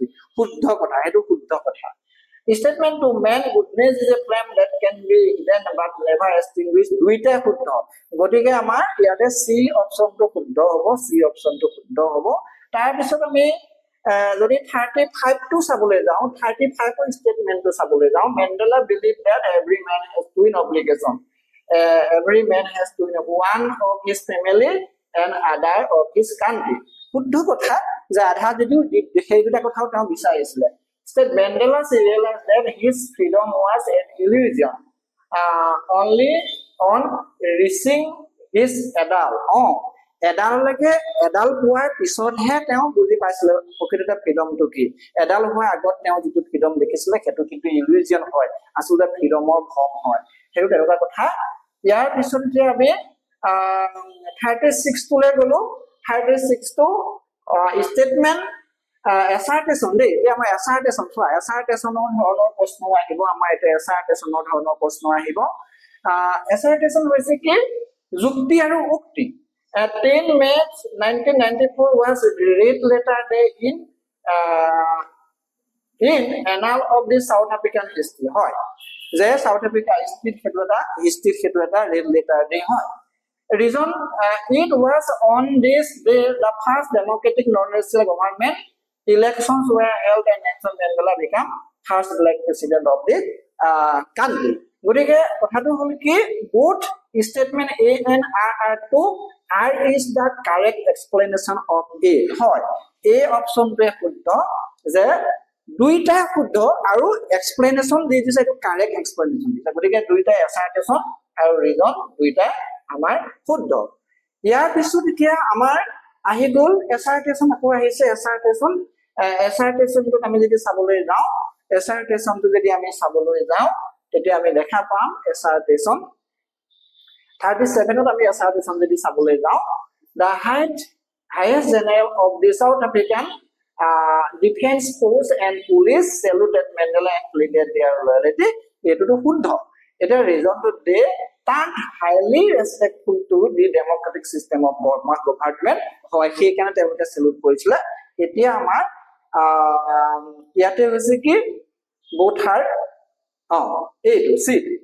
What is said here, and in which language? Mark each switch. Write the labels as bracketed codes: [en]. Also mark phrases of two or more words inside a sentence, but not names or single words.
[as] শুদ্ধ কথা এটো শুদ্ধ কথা [en] statement to man goodness is a flame that can be hidden but never extinguished. [as] দুইটা শুদ্ধ গতিকে আমাৰ ইয়াতে সি অপচনটো শুদ্ধ হ'ব তাৰ পিছত আমি যদি 35 টো চাবলৈ যাওঁ 35 ৰ ষ্টেটমেন্টটো চাবলৈ যাওঁ [en] Mandela believed that every man has twin obligation. Every man has twin, one of his family and other of his country. [as] শুদ্ধ কথা যে আধা যদিও সেই দুটা কথাও তেওঁ বিচাৰিছিলে [en] Said Mandela realized that his freedom was an illusion only on reaching his adult. [as] এডাললৈকে এডাল পোৱাৰ পিছতহে তেওঁ বুজি পাইছিলে প্ৰকৃততে ফ্ৰীডমটো কি এডাল হোৱাৰ আগত তেওঁ যিটো ফ্ৰীডম দেখিছিলে সেইটো কিন্তু ইলিউজন হয় আচলতে ফ্ৰীডমৰ ভ্ৰম হয় সেইটো তেনেকুৱা কথা ইয়াৰ পিছত যে আমি 36 টোলৈ গলো 36 টো ষ্টেটমেন্ট assertion দেই এতিয়া আমাৰ assertion চোৱা assertionৰ ধৰণৰ প্ৰশ্ন আহিব আমাৰ এটা assertionৰ ধৰণৰ প্ৰশ্ন আহিব assertion হৈছে কি যুক্তি আৰু উক্তি 10 May 1994 [en] was read letter day in annal of the South African history [as] হয় যে [en] South Africa history [as] ক্ষেত্ৰত এটা [en] red letter day হয় reason it was on this day the first democratic non-racial government elections were held and Nelson Mandela became first black president of the [as] country গতিকে কথাটো হল কি [en] both statement A and R are true R is the correct explanation of A [as] হয় A option টো শুদ্ধ যে দুইটা শুদ্ধ আৰু explanation দি দিছে এইটো [en] correct explanation [as] দিছে গতিকে দুইটা assertion আৰু reason দুইটা আমাৰ শুদ্ধ ইয়াৰ পিছত এতিয়া আমাৰ আহি গ'ল assertion আকৌ আহিছে assertion টো আমি যদি চাবলৈ যাওঁ assertion টো যদি আমি চাবলৈ যাওঁ তেতিয়া আমি দেখা পাম assertion 37 ত আমি assertion যদি চাবলৈ যাওঁ [en] the highest general of the South African defense force and police saluted Mandela and pleaded their loyalty [as] এটোটো শুদ্ধ এটা [en] reason to they stand highly respectful to the democratic system of government [as] হয় সেই কাৰণে তেওঁলোকে salute কৰিছিল এতিয়া আমাৰ ইয়াতে হৈছে কি [en] both are [as] এইটো see